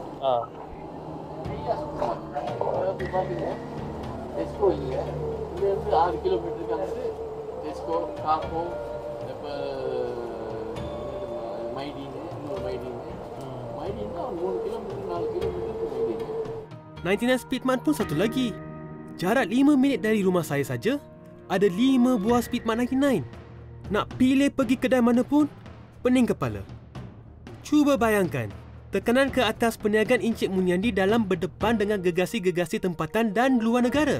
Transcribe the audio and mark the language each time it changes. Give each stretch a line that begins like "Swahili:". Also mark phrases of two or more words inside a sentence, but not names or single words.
Tamil: நிறையா சுத்தம் பார்த்தீங்கன்னா டெஸ்கோ இல்லை, இங்கேருந்து 6 கிலோமீட்டருக்கு அங்கிட்டு டெஸ்கோ, காப்போ, இப்போ மைடின்னு, இன்னொரு மைடின்னா 3 கிலோமீட்டர் 4 கிலோமீட்டருக்கு மைடின்னு.
Malay: 99 Speedmart pun satu lagi. Jarak 5 minit dari rumah saya saja, ada 5 buah Speedmart 99. Nak pilih pergi kedai mana pun, pening kepala. Cuba bayangkan, tekanan ke atas perniagaan Encik Muniandi dalam berdepan dengan gegasi-gegasi tempatan dan luar negara.